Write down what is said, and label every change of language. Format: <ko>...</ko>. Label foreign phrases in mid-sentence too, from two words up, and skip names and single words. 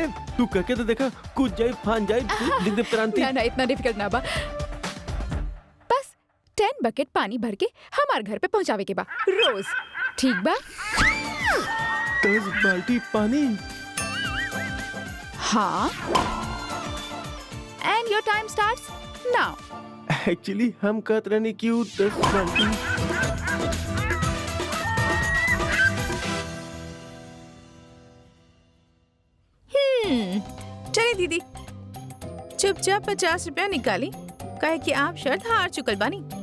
<bho>तू करके तो देखा, कूद जाए, फान जाए, जिंदगी क्रांति। ना इतना डिफिकल्ट ना बा। बस 10 बकेट पानी भर के हमार घर पे पहुंचावे के बा रोज। ठीक बा? 10 बाल्टी पानी। हाँ।</bho> <en>and your time starts now.</en> <bho>एक्चुअली हम कहत रहने क्यों 10 बाल्टी। चलिए दीदी, चुपचाप 50 रुपया निकाली, कहे कि आप शर्त हार चुकल बानी।</bho>